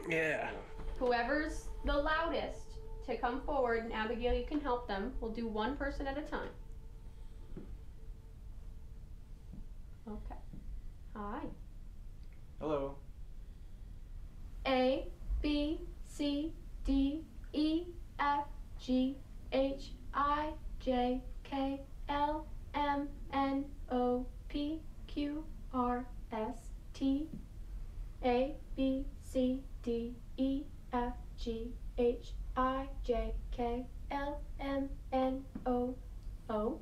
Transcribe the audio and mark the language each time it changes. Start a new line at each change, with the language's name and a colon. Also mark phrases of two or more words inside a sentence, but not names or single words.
English: Yeah. Whoever's the loudest to come forward, and Abigail, you can help them. We'll do one person at a time. Okay. Hi. Hello. A, B, C, D, E, F, G, H, I, J, K, L, M, N, O, P, Q, R, S, T, A, B, C, D, E, F, G, H, I, J, K, L, M, N, O, O.